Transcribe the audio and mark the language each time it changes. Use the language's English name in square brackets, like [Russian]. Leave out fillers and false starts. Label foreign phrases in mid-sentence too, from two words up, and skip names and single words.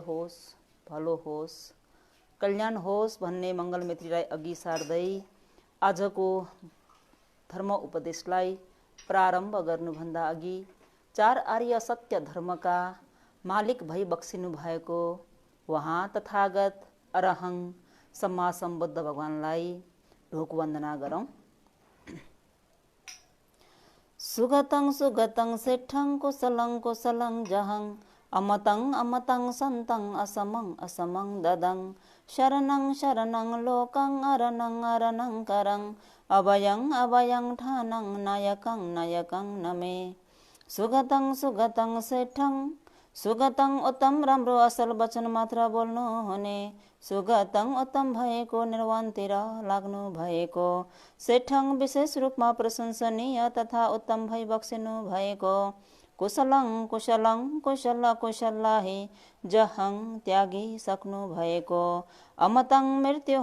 [Nepali] होस्, भलो होस्, कल्याण होस् भन्ने मङ्गल मैत्रीलाई अघि सार्दै आजको धर्म उपदेशलाई प्रारम्भ गर्नुभन्दा अघि चार आर्य सत्य धर्मका मालिक भई बक्सिनु भएको वहाँ तथागत अरहङ सम्मा सम्बुद्ध भगवानलाई ढोक वन्दना गरौँ। [Pali] सुगतं सुगतं सेठं कुशलं कुशलं जहं अमतं अमतं सन्तं असमं असमं ददं शरणं शरणं लोकं अरणं अरणं करं अभयं अभयं ठानं नायकं नायकं नमे। सुगतं सुगतं सेठं सुगतं [Nepali] उत्तम राम्रो असल वचन मात्र बोल्नु हुने सुगतं उत्तम भएको निर्वाणतिर लाग्नु भएको सेठं विशेष रूपमा प्रशंसनीय तथा उत्तम भई बक्सिनु भएको [Pali] कुशलं कुशलं [Nepali] कुशल कुशलाही जहं त्यागी सक्नु भएको अमतं मृत्यु